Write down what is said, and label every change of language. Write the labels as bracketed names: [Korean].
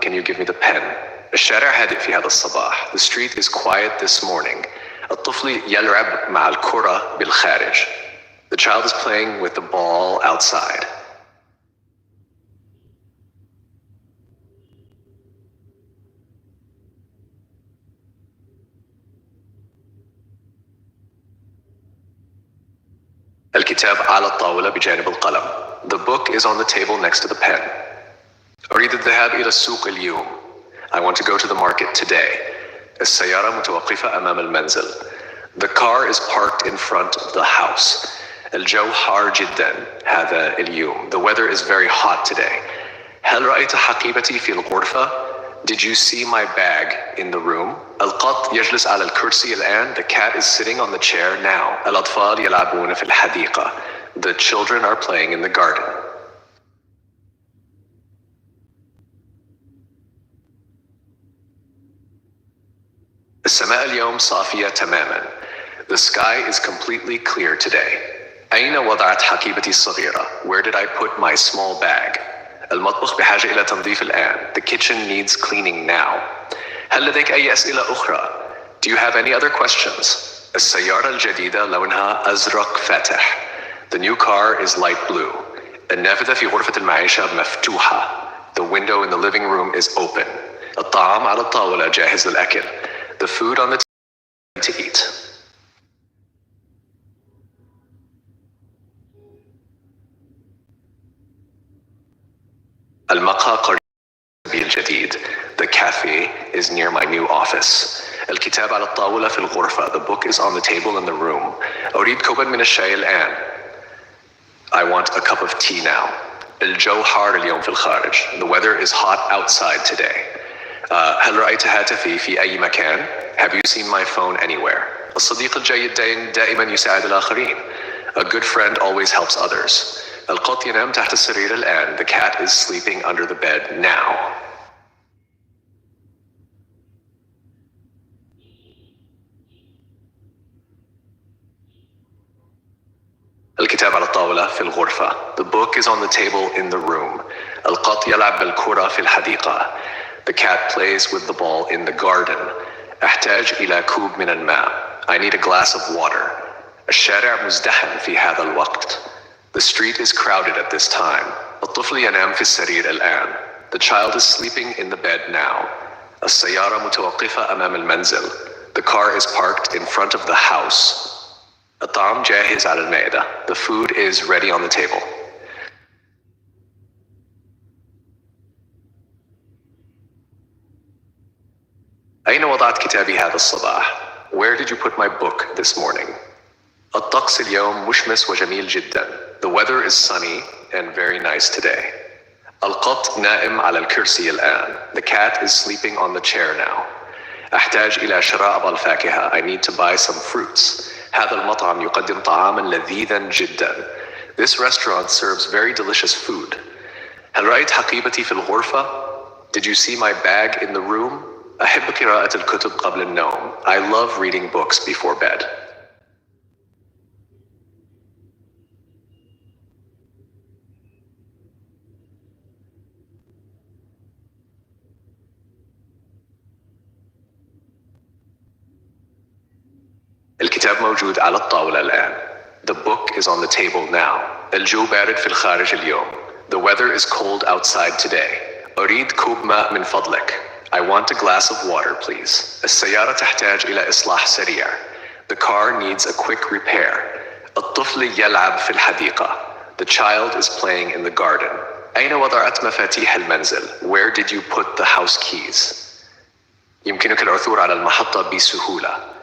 [English] Can you give me the pen? [Arabic] الشارع هادئ في هذا الصباح. [English] The street is quiet this morning. [Arabic] الطفل يلعب مع الكرة بالخارج. [English] The child is playing with the ball outside. [Arabic] الكتاب على الطاولة بجانب القلم. [English] The book is on the table next to the pen. [Arabic] أريد الذهاب إلى السوق اليوم. [English] I want to go to the market today. [Arabic] السيارة متوقفة أمام المنزل. [English] The car is parked in front of the house. [Arabic] الجو حار جدا هذا اليوم. [English] The weather is very hot today. [Arabic] هل رأيت حقيبتي في الغرفة? [English] Did you see my bag in the room? [Arabic] القط يجلس على الكرسي الآن. [English] The cat is sitting on the chair now. [Arabic] الأطفال يلعبون في الحديقة. [English] The children are playing in the garden. [Arabic] السماء اليوم صافية تماما. [English] The sky is completely clear today. [Arabic] أين وضعت حقيبتي الصغيرة? [English] Where did I put my small bag? [Arabic] المطبخ بحاجة إلى تنظيف الآن. [English] The kitchen needs cleaning now. [Arabic] هل لديك أي أسئلة أخرى? [English] Do you have any other questions? [Arabic] السيارة الجديدة لونها أزرق فاتح. [English] The new car is light blue. [Arabic] النافذة في غرفة المعيشة مفتوحة. [English] The window in the living room is open. [Arabic] الطعام على الطاولة جاهز للأكل. [English] The food on the table to eat. [Arabic] المقهى قريب الجديد. [English] The cafe is near my new office. [Arabic] الكتاب على الطاولة في الغرفة. [English] The book is on the table in the room. [Arabic] أريد كوبا من الشاي الآن. [English] I want a cup of tea now. [Arabic] الجو حار اليوم في الخارج. [English] The weather is hot outside today. [Arabic] هل رأيت هاتفي في أي مكان? [English] Have you seen my phone anywhere? [Arabic] الصديق الجيد دائما يساعد الآخرين. [English] A good friend always helps others. [Arabic] القط ينام تحت السرير الآن. [English] The cat is sleeping under the bed now. [Arabic] الكتاب على الطاولة في الغرفة. [English] The book is on the table in the room. [Arabic] القط يلعب بالكرة في الحديقة. [English] The cat plays with the ball in the garden. [Arabic] أحتاج إلى كوب من الماء. [English] I need a glass of water. [Arabic] الشارع مزدحم في هذا الوقت. [English] The street is crowded at this time. [Arabic] الطفل ينام في السرير الآن. [English] The child is sleeping in the bed now. [Arabic] السيارة متوقفة أمام المنزل. [English] The car is parked in front of the house. [Arabic] الطعام جاهز على المائدة. [English] The food is ready on the table. [Arabic] أين وضعت كتابي هذا الصباح? [English] Where did you put my book this morning? [Arabic] الطقس اليوم مشمس وجميل جدا. [English] The weather is sunny and very nice today. [Arabic] القط نائم على الكرسي الآن. [English] The cat is sleeping on the chair now. [Arabic] أحتاج إلى شراء بعض الفاكهة. [English] I need to buy some fruits. [Arabic] هذا المطعم يقدم طعاما لذيذا جدا. [English] This restaurant serves very delicious food. [Arabic] هل رأيت حقيبتي في الغرفة? [English] Did you see my bag in the room? [Arabic] أحب قراءة الكتب قبل النوم. [English] I love reading books before bed. [Arabic] الكتاب موجود على الطاولة الآن. [English] The book is on the table now. [Arabic] الجو بارد في الخارج اليوم. [English] The weather is cold outside today. [Arabic] أريد كوب ماء من فضلك. [English] I want a glass of water, please. [Arabic] السيارة تحتاج إلى إصلاح سريع. [English] The car needs a quick repair. [Arabic] الطفل يلعب في الحديقة. [English] The child is playing in the garden. [Arabic] أين وضعت مفاتيح المنزل? [English] Where did you put the house keys? [Arabic] يمكنك العثور على المحطة بسهولة.